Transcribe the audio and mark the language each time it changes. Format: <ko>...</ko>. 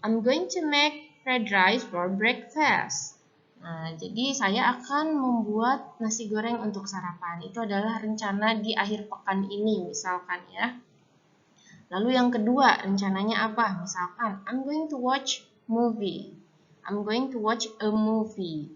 <en>I'm going to make fried rice for breakfast.</en> <id>Nah, jadi saya akan membuat nasi goreng untuk sarapan. Itu adalah rencana di akhir pekan ini, misalkan ya. Lalu yang kedua, rencananya apa?</id> <en>Misalkan, I'm going to watch movie. I'm going to watch a movie.</en>